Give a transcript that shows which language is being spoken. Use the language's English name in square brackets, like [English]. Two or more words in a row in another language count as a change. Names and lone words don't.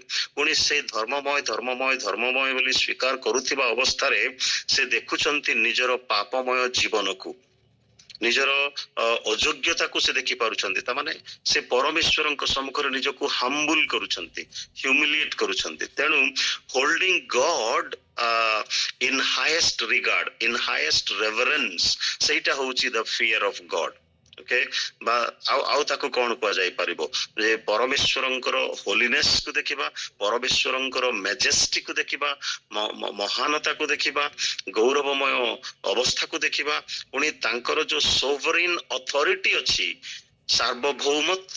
[Odia] ପୁଣି ସେ ଧର୍ମମୟ ଧର୍ମମୟ ଧର୍ମମୟ ବୋଲି ସ୍ୱୀକାର କରୁଥିବା ଅବସ୍ଥାରେ ସେ ଦେଖୁଛନ୍ତି ନିଜର ପାପମୟ ଜୀବନକୁ। ନିଜର ଅଯୋଗ୍ୟତାକୁ ସେ ଦେଖି ପାରୁଛନ୍ତି। ତାମାନେ ସେ ପରମେଶ୍ୱରଙ୍କ ସମ୍ମୁଖରେ ନିଜକୁ ହମ୍ବୁଲ କରୁଛନ୍ତି, ହ୍ୟୁମିଲିଏଟ କରୁଛନ୍ତି। [English] ତେଣୁ holding God in highest regard, in highest reverence, [Odia] ସେଇଟା ହଉଛି [English] the fear of God। [Odia] ଓକେ, ବା ଆଉ ତାକୁ କଣ କୁହାଯାଇ ପାରିବ ଯେ ପରମେଶ୍ୱରଙ୍କର ହୋଲିନେସ୍ କୁ ଦେଖିବା, ପରମେଶ୍ୱରଙ୍କର ମେଜେଷ୍ଟି କୁ ଦେଖିବା, ମହାନତାକୁ ଦେଖିବା, ଗୌରବମୟ ଅବସ୍ଥାକୁ ଦେଖିବା, ପୁଣି ତାଙ୍କର ଯୋଉ [English] sovereign authority [Odia] ଅଛି, ସାର୍ବଭୌମତ୍ଵ